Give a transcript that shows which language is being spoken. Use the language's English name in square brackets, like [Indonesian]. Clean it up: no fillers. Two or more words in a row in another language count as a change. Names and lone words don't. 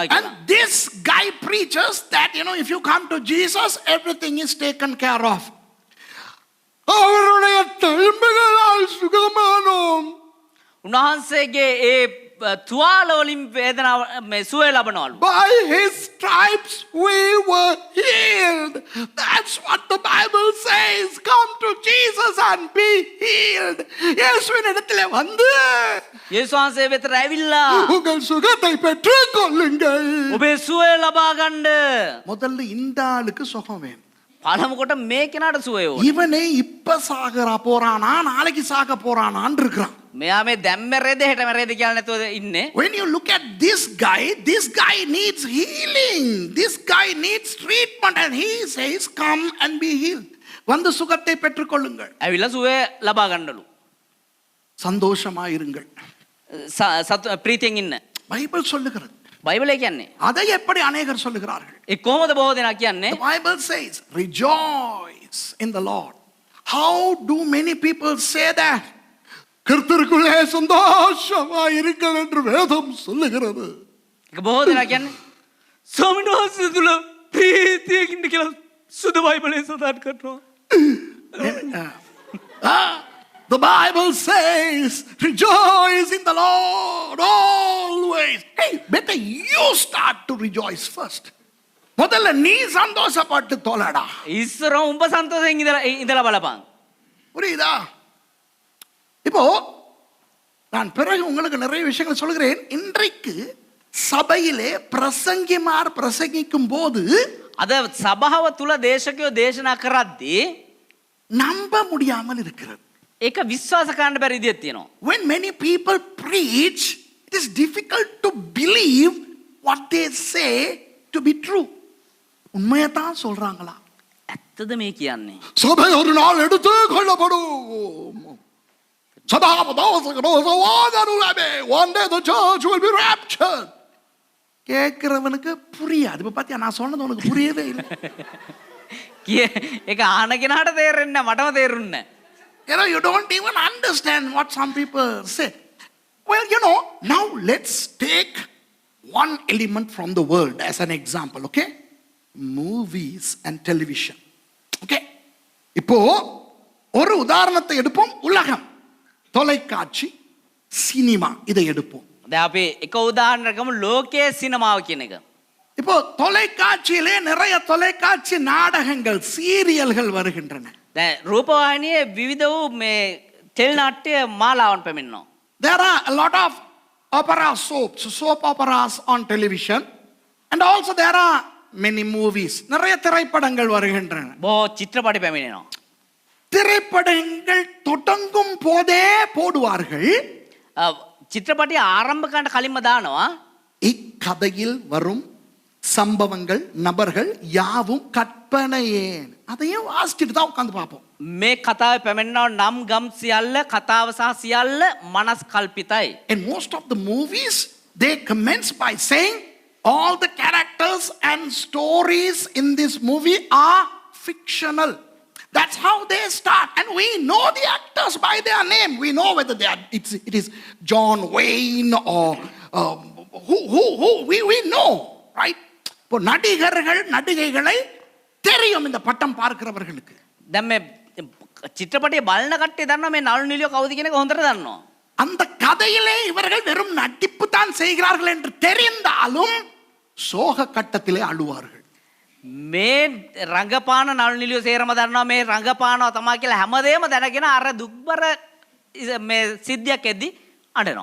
[English] And [Sinhala] කියලා. [English] this guy preaches that, if you come to Jesus, everything is taken care of. [Tamil] அவருடைய தழும்புகளால் சுகமானோம். [Sinhala] උන්වහන්සේගේ ඒ තුවාල වලින් වේදනාව මේ සුවය ලබනවලු. [English] By his stripes we were healed. That's what the Bible says. Come to Jesus and be healed. [Tamil] இயேசுவின் இடத்திலே வந்து [Sinhala] යේසුස් වහන්සේ වෙතට ඇවිල්ලා [Tamil] உங்கள் சுகத்தை பெற்றுக் கொள்ளுங்கள். [Sinhala] ඔබේ සුවය ලබා ගන්න. [Tamil] முதல்ல இந்த ஆளுக்கு சுகம் வேணும். [Sinhala] පළමු කොට මේ කෙනාට සුවය ඕන. [Tamil] இவனே இப்ப சாகற போறானா நாளைக்கு சாக போறானான்னு இருக்கிறான். [Sinhala] මෙයා මේ දැන් මැරෙද හෙට මැරෙද කියලා නැතුව ඉන්නේ. [English] When you look at this guy needs healing. This guy needs treatment and he says come and be healed. [Tamil] வந்து சுகத்தை பெற்றுக்கொள்ளுங்கள். [Sinhala] ඇවිල්ලා සුවය ලබා ගන්නලු. [Tamil] சந்தோஷமா இருங்கள். [Sinhala] ප්‍රීතියෙන් ඉන්න. [Tamil] பைபிள் சொல்லுகிறது. [Sinhala] බයිබලය කියන්නේ. [Tamil] அதை எப்படி அநேகர் சொல்லுகிறார்கள்? [Sinhala] ඒ කොහොමද බොහෝ දෙනා කියන්නේ? [English] The Bible says rejoice in the Lord. How do many people say that? [Tamil] கர்த்தருக்குள்ளே சந்தோஷமா இருங்கள் என்று வேதம் சொல்லுகிறது. [Sinhala] ඒක බොහෝ දෙනා කියන්නේ ස්වාමීන් වහන්සේ තුල ප්‍රීතියෙන් ඉන්න කියලා සුදු බයිබලයේ සඳහන් කරනවා. [English] The Bible says rejoice in the Lord always. Hey, better you start to rejoice first. [Tamil] முதல்ல நீ சந்தோஷப்பட்டு தொலைடா. [Sinhala] ඊශ්වර උඹ සන්තෝෂයෙන් ඉඳලා බලපන්. [Tamil] புரியுதா? இப்போ நான் பிறகு உங்களுக்கு நிறைய விஷயங்கள் சொல்கிறேன். இன்றைக்கு சபையிலே பிரசங்கிமார் பிரசங்கிக்கும் போது [Sinhala] අද සභාව තුල දේශකයෝ දේශනා කරද්දී [Tamil] நம்ப முடியாமல் இருக்கிறது. [Sinhala] ඒක විශ්වාස කරන්න බැරි විදියක් තියෙනවා. [English] When many people preach, it is difficult to believe what they say to be true. [Tamil] உண்மையை தான் சொல்றாங்களா? [Sinhala] ඇත්තද මේ කියන්නේ? [Tamil] சபை ஒரு நாள் எடுத்து கொள்ளப்படும். [English] One day the church will be raptured. [Tamil] கேட்கிறவனுக்கு புரியாது. இப்ப பாத்தியா நான் சொன்னது உனக்கு புரியவே இல்லை. [Sinhala] ඒක ආන කෙනාට තේරෙන්නේ නැහැ මටම තේරුන්නේ නැහැ. [English] You don't even understand what some people say. Well, now let's take one element from the world as an example, okay? Movies and television. Okay? [Tamil] இப்போ ஒரு உதாரணத்தை எடுப்போம். உலகம், தொலைக்காட்சி, சினிமா இதை எடுப்போம். [Sinhala] දැන් අපි එක උදාහරණයක් ගමු ලෝකයේ සිනමාව කියන එක. [Tamil] இப்போ தொலைக்காட்சியிலே நிறைய தொலைக்காட்சி நாடகங்கள் சீரியல்கள் வருகின்றன. [Sinhala] දැන් රූපවාහිනියේ විවිධ වූ මේ ටෙලි නාට්‍ය මාලාවන් පැමිණෙනවා. [English] There are a lot of soap operas on television, and also there are many movies. [Tamil] நிறைய திரைப்படங்கள் வருகின்றன. [Sinhala] බොහෝ චිත්‍රපටි පැමිණෙනවා. [Tamil] திரைப்படங்கள் தொடங்கும் போதே போடுவார்கள். [Sinhala] චිත්‍රපටි ආරම්භ කරන්න කලින්ම දානවා [Tamil] இக்கதையில் வரும் சம்பவங்கள் நபர்கள் யாவும் கற்பனையே. அதையும் வாசிச்சுட்டு தான் உட்கார்ந்து பார்ப்போம். [Sinhala] මේ කතාවේ පැමිණෙනවා නම් ගම් සියල්ල කතාව සහ සියල්ල මනස් කල්පිතයි. [English] In most of the movies they commence by saying all the characters and stories in this movie are fictional. That's how they start, and we know the actors by their name. We know whether it is John Wayne or who we know, right? [Tamil] இப்போ நடிகர்கள் நடிகைகளை தெரியும் இந்த பட்டம் பார்க்கிறவர்களுக்கு. [Sinhala] දැන් මේ චිත්‍රපටිය බලන කට්ටිය දන්නවා මේ නළු නිලියෝ කවුද කියන එක හොඳට දන්නවා. [Tamil] அந்த கதையிலே இவர்கள் வெறும் நடிப்பு தான் செய்கிறார்கள் என்று தெரிந்தாலும் சோக கட்டத்திலே அழுவார்கள். [Sinhala] මේ රංගපාන නළු නිලියෝ සේරම දන්නවා මේ රංගපානවා තමයි කියලා හැමදේම දැනගෙන අර දුක්බර මේ සිද්ධියක් එද්දි අඬනවා.